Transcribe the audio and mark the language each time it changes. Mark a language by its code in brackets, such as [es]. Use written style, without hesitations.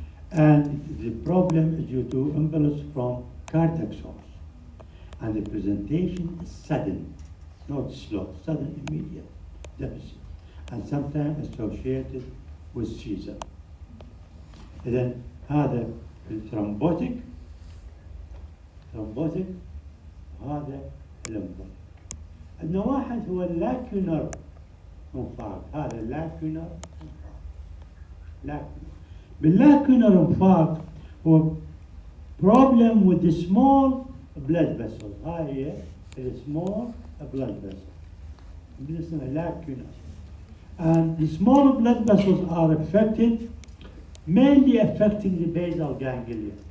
[en] And the problem is due to embolus from cardiac source. And the presentation is sudden, not slow, sudden, immediate deficit, and sometimes associated with seizure. And then [ar] هذا الثرومبوتيك وهذا الامبوليك. عندنا واحد هو اللاكيونر انفاق. هذا اللاكيونر انفاق. باللاكيونر انفاق هو [en] problem with the small blood vessels. [ar] هاي هي [en] is small blood vessel. This is a lacuna. And the small blood vessels are affected, mainly affecting the basal ganglia.